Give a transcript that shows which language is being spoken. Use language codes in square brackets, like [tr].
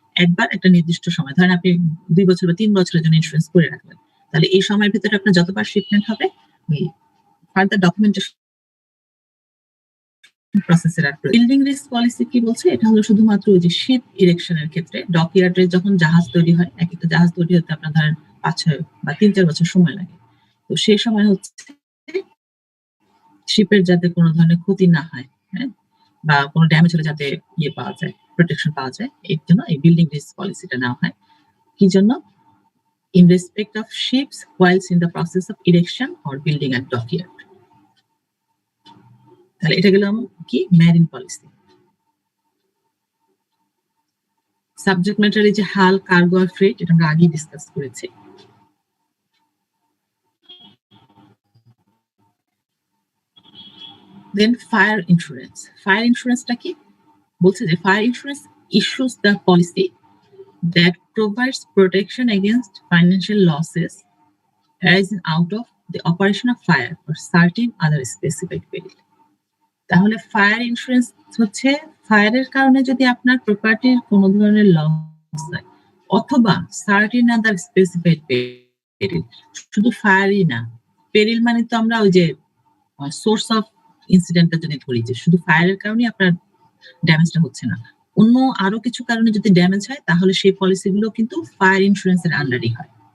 [bn] একবার একটা নির্দিষ্ট সময়, ধরেন আপনি 2 বছর বা 3 বছরের জন্য ইন্স্যুরেন্স করে রাখলেন, তাহলে এই সময়ের ভিতরে আপনার যতবার শিপমেন্ট হবে, ফার্দার ডকুমেন্টেশন প্রসেসের আর বিল্ডিং রিস্ক পলিসি কি বলছে, এটা হলো শুধুমাত্র ওই যে শিপ ইরেকশনের ক্ষেত্রে, ডকইয়ার্ডে যখন জাহাজ তৈরি হয়, এক একটা জাহাজ তৈরি হতে আপনার ধরেন 5-6 বা 3-4 বছর সময় লাগে। তো সেই সময় হচ্ছে শিপের যাতে কোনো ধরনের ক্ষতি না হয়, হ্যাঁ, বা কোনো ড্যামেজ হলে যাতে পাওয়া যায়, প্রোটেকশন পাওয়া যায়, এর জন্য এই বিল্ডিং রিস্ক পলিসিটা নেওয়া হয়। কি জন্য? [en] In respect of ships whilst in the process of erection or building at dockyard. [bn] তাহলে এটা গেল কি ম্যারিন পলিসি। সাবজেক্ট ম্যাটার এই যে হাল, কার্গো আর ফ্রেট, এটা আমরা আগেই ডিসকাস করেছি। দেন ফায়ার ইন্স্যুরেন্স। ফায়ার ইন্স্যুরেন্সটা কি বলছে, যে [en] Fire insurance issues the policy that provides protection against financial losses arising out of the operation of fire or certain other specific peril. [bn] তাহলে ফায়ার ইন্স্যুরেন্স হচ্ছে ফায়ারের কারণে যদি আপনার প্রপার্টির কোনো ধরনের লস হয়, অথবা [en] Certain other specified peril. [bn] শুধু ফায়ারই না, পেরিল মানে তো আমরা ওই যে সোর্স অফ ইনসিডেন্টটা যদি ধরি, যে শুধু ফায়ারের কারণে আপনার ড্যামেজটা হচ্ছে না, অন্য আরো কিছু কারণে যদি ড্যামেজ হয়, তাহলে সেই পলিসিগুলো কিন্তু ফায়ার ইন্স্যুরেন্সের আন্ডারই হয়।